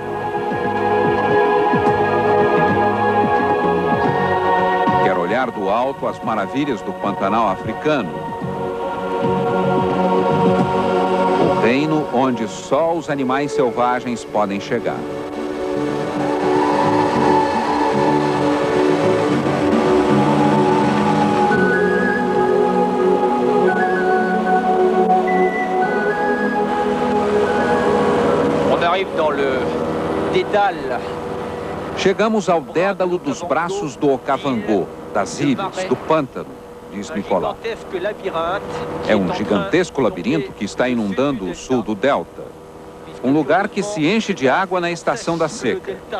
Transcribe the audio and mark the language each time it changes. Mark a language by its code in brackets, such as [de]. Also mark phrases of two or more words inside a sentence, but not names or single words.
[pt] Olhar do alto as maravilhas do Pantanal africano. O reino onde só os animais selvagens podem chegar. [fr] On arrive dans le dédale. [pt] Chegamos ao dédalo dos braços do Okavango, das ilhas, do pântano, diz Nicolás. É um gigantesco labirinto que está inundando o sul do delta. Um lugar que se enche de água na estação da seca.